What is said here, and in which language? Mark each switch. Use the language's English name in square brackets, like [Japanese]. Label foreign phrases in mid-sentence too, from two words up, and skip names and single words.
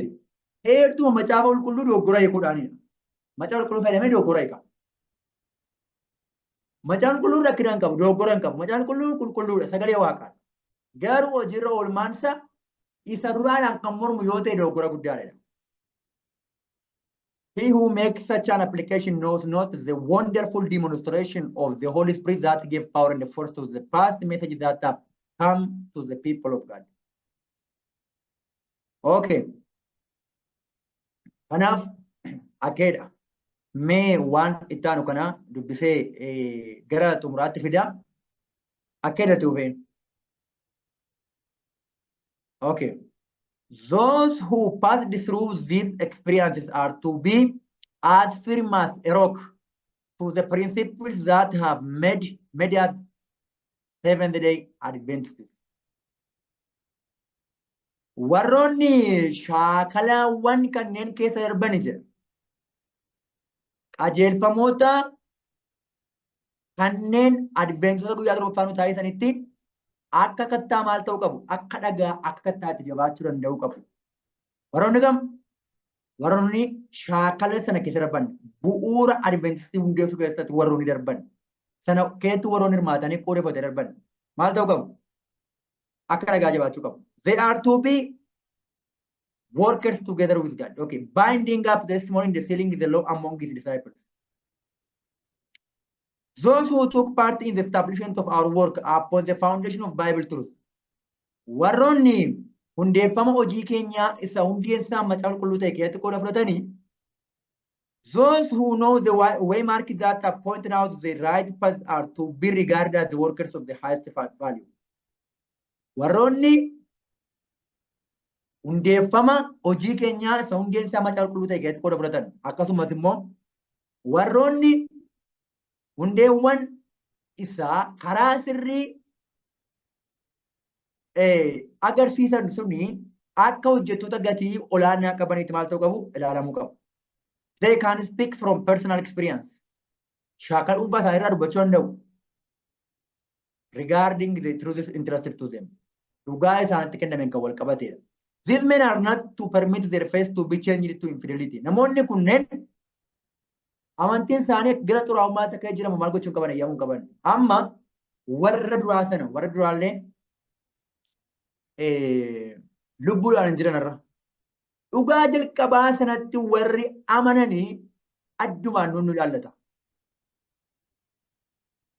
[Oromo] Heertuma macaafa qulqulluu dogoggora hiikuudhaanidha. Macaafa qulqulluu fayyadamee dogoggora hiika. Macaan qulqulluu rakkina hin qabu, dogoggora hin qabu. Macaan qulqulluu qulqulluudha, sagalee waaqaadha. Garuu hojiirra oolmaansa isa duraadhaan kan mormu yoo ta'e dogoggora guddaadha. [English] He who makes such an application knows not the wonderful demonstration of the Holy Spirit that gave power and force to the past message that have come to the people of God. [Oromo] Okay. Kanaaf akeedha. Mee waan itti aanu kana dubbisee gara xumuraatti fida. Akeedha tuufeen. [English] Okay. Those who passed through these experiences are to be as firm as a rock to the principles that have made us Seventh-day Adventists. [Oromo] Warroonni shaakalaawwan kanneen keessa darbani jira. Qajeelfamoota kanneen Adventista guyyaa torbaffaa taasisanitti akka kattaa maal ta'uu qabu? Akka dhagaa akka kattaatti jabaachuu danda'uu qabu. Warroonni kam? Warroonni shaakala sana keessa darban bu'uura Adventistii hundeessuu keessatti warroonni darban. Sana keessatti warroonni hirmaatanii qoodeeffatee darban. Maal ta'uu qabu? Akka dhagaa jabaachuu qabu. [English] They are to be workers together with God. Okay, binding up the testimony and sealing the law among his disciples. Those who took part in the establishment of our work upon the foundation of Bible truth. [Oromo] Warroonni hundeeffama hojii keenyaa isa hundeen isaa macaafa qulqulluu ta'e keessatti qooda fudhatanii [English] those who know the way marks that have pointed out the right path are to be regarded as the workers of the highest value. [Oromo] Warroonni hundeeffama hojii keenyaa isa hundeen isaa macaafa qulqulluu ta'e keessatti qooda fudhatan akkasumas immoo warroonni hundeewwan isaa karaa sirrii agarsiisan suni akka hojjettoota gatii olaanaa qabanitti maal ta'uu qabu ilaalamuu qabu. [English] They can speak from personal experience. [Oromo] Shaakala dhuunfaa isaa irraa dubbachuu danda'u. [English] Regarding the truths interested to them. [Oromo] Dhugaa isaanitti kennameen kan wal qabateedha. [English] These men are not to permit their faith to be changed to infidelity. [Oromo] Namoonni kunneen amantiin isaanii gara xuraa'ummaa akka jiramu maal gochuun qaban eeyyamuu qaban. Amma warra duraa sana warra duraallee lubbuudhaan hin jiranirra. Dhugaa jalqabaa sanatti warri amananii addumaan nu ilaallata.